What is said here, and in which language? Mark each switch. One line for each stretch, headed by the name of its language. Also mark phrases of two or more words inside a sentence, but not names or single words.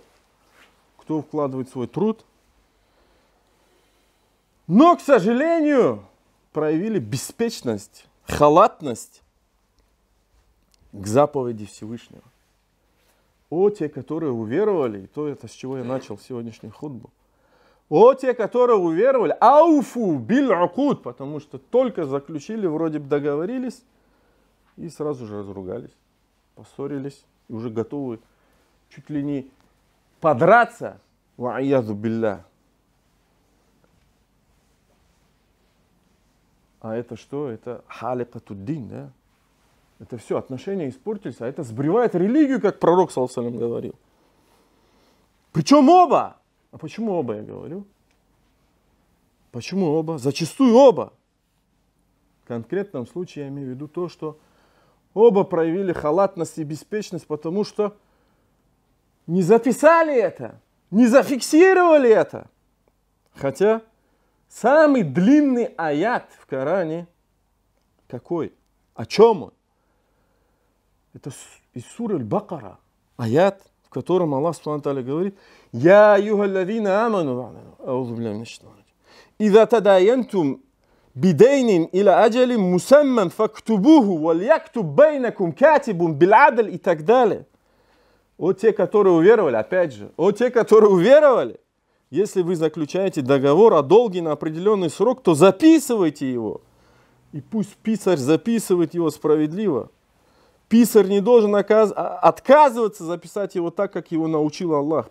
Russian: Кто вкладывает свой труд. Но, к сожалению, проявили беспечность, халатность к заповеди Всевышнего. О, те, которые уверовали, и то это, с чего я начал сегодняшнюю хутбу. О, те, которые уверовали,
Arabic: أوفوا بالعقود,
Russian: потому что только заключили, вроде бы договорились, и сразу же разругались, поссорились, и уже готовы чуть ли не подраться,
Arabic: والعياذ بالله.
Russian: А это что? Это халикатуддин, да? Это все, отношения испортились, а это сбривает религию, как пророк,
Arabic: صلى الله عليه وسلم,
Russian: говорил. Причем оба, А почему оба, я говорю? Почему оба? Зачастую оба. В конкретном случае я имею в виду то, что оба проявили халатность и беспечность, потому что не записали это, не зафиксировали это. Хотя самый длинный аят в Коране какой? О чем он? Это из суры Аль-Бакара. Аят, в котором Аллах
Arabic: سبحانه وتعالى
Russian: говорит:
Arabic: «يا أيها الذين آمنوا أعوذ بالله من الشيطان الرجيم إذا تداينتم بدين إلى أجل مسمى فاكتبوه وليكتب بينكم كاتب بالعدل»
Russian: и так далее. О те, которые уверовали, опять же, о те, которые уверовали, если вы заключаете договор о долге на определенный срок, то записывайте его. И пусть писарь записывает его справедливо. Писарь не должен отказываться записать его так, как его научил Аллах.